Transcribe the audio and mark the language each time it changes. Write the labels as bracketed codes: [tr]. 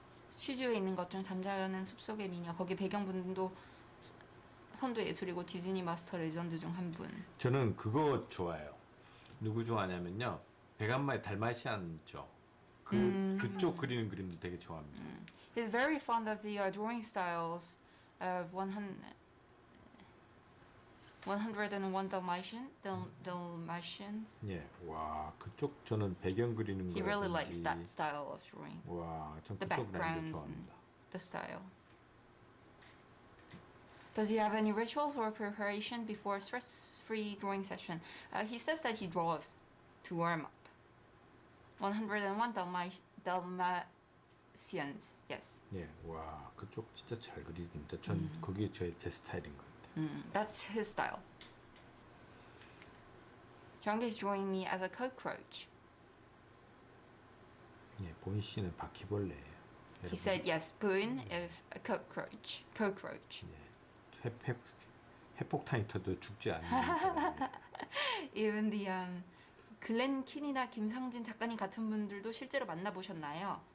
[ko] 스튜디오에 있는 것 중 잠자는 숲속의 미녀. 거기 배경분도 선도 예술이고 디즈니 마스터 레전드 중 한 분. 저는 그거 좋아해요. 누구 좋아하냐면요 백안마의 달마시안죠. 그쪽 그리는 그림도 되게 좋아합니다. [en] He's very fond of the drawing styles of 101 Dalmatians. [ko] 예, 와 그쪽 저는 배경 그리는 [en] He really [ko] 거라든지 [en] likes that style of drawing. [ko] 와, 전 [en] The [ko] 그쪽 라인도 [en] backgrounds [ko] 좋아합니다. [en] and the style. Does he have any rituals or preparation before a stress-free drawing session? He says that he draws to warm up. 101 Dalmatians. Yes. [ko] 예, 와 그쪽 진짜 잘 그리는데 전 그게 제 스타일인 것 같아요. [en] That's his style. Jung is drawing me as a cockroach. [ko] 예, 보인 씨는 바퀴벌레예요. [en] He said yes. Boon is a cockroach. Cockroach. [ko] 예, 핵폭탄이 터도 죽지 않는 사람이에요. [en] Even the [ko] 글렌 킨이나 김상진 작가님 같은 분들도 실제로 만나보셨나요?